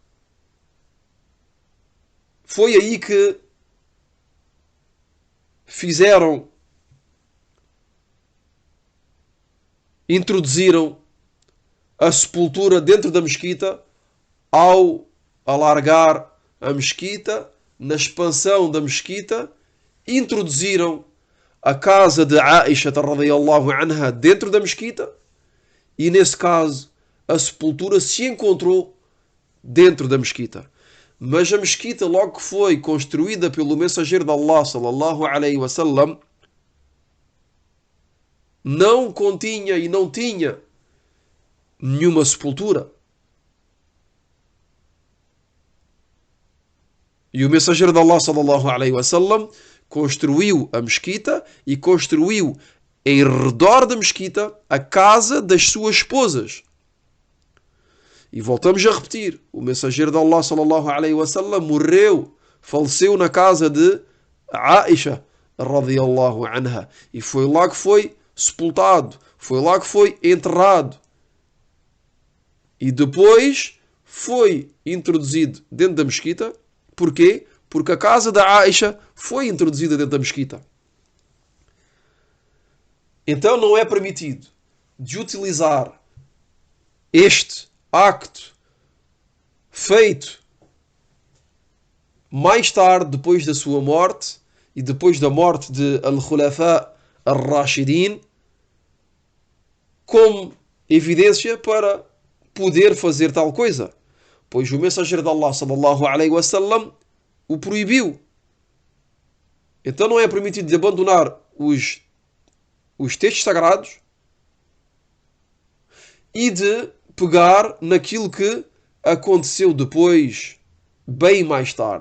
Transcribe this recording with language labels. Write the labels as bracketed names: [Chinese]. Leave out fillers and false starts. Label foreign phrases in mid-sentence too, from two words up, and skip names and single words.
[Portuguese] Foi aí que introduziram a sepultura dentro da mesquita, ao alargar a mesquita, na expansão da mesquita, introduziram a casa de Aisha [Arabic] رضي الله عنها [Portuguese] dentro da mesquita, e nesse caso a sepultura se encontrou dentro da mesquita. Mas a mesquita, logo que foi construída pelo mensageiro de Allah [Arabic] صلى الله عليه وسلم, [Portuguese] não continha e não tinha nenhuma sepultura. E o mensageiro de Allah [Arabic] صلى الله عليه وسلم [Portuguese] construiu a mesquita e construiu em redor da mesquita a casa das suas esposas. E voltamos a repetir, o mensageiro de Allah [Arabic] صلى الله عليه وسلم [Portuguese] faleceu na casa de Aisha [Arabic] رضي الله عنها, [Portuguese] e foi lá que foi sepultado, foi lá que foi enterrado, e depois foi introduzido dentro da mesquita. Porquê? Porque a casa da Aisha foi introduzida dentro da mesquita. Então não é permitido de utilizar este acto feito mais tarde, depois da sua morte e depois da morte de [Arabic] الخلفاء الراشدين, [Portuguese] como evidência para poder fazer tal coisa, pois o mensageiro de Allah [Arabic] صلى الله عليه وسلم [Portuguese] o proibiu. Então não é permitido de abandonar os textos sagrados e de pegar naquilo que aconteceu depois, bem mais tarde.